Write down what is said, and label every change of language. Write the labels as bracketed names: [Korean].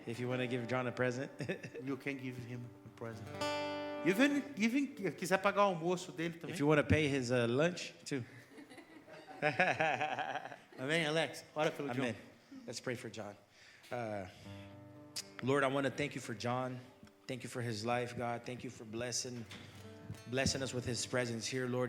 [English] if you want to give John a present, you can give him a present. [Portuguese] Even quiser pagar o almoço dele também. [English] if you want to pay his lunch too. [Portuguese] Amém, Alex? Ora pelo John. [English] Amen. Let's pray for John. Lord, I want to thank you for John. Thank you for his life, God. Thank you for blessing us with his presence here, Lord.